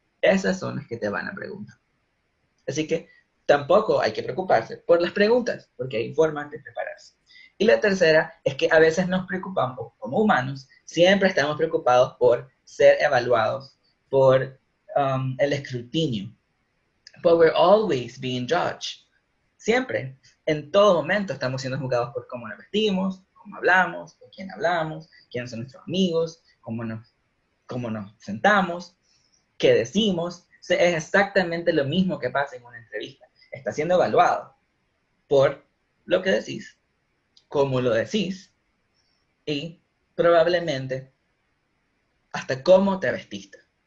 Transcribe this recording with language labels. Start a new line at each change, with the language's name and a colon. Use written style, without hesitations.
Spanish: Esas son las que te van a preguntar. Así que tampoco hay que preocuparse por las preguntas, porque hay formas de prepararse. Y la tercera es que a veces nos preocupamos, como humanos, siempre estamos preocupados por ser evaluados, por el escrutinio.
English: But we're always being judged.
Spanish: Siempre, en todo momento estamos siendo juzgados por cómo nos vestimos, cómo hablamos, con quién hablamos, quiénes son nuestros amigos, cómo nos sentamos, qué decimos. Es exactamente lo mismo que pasa en una entrevista. Está siendo evaluado por lo que decís, cómo lo decís y probablemente hasta cómo te vestiste.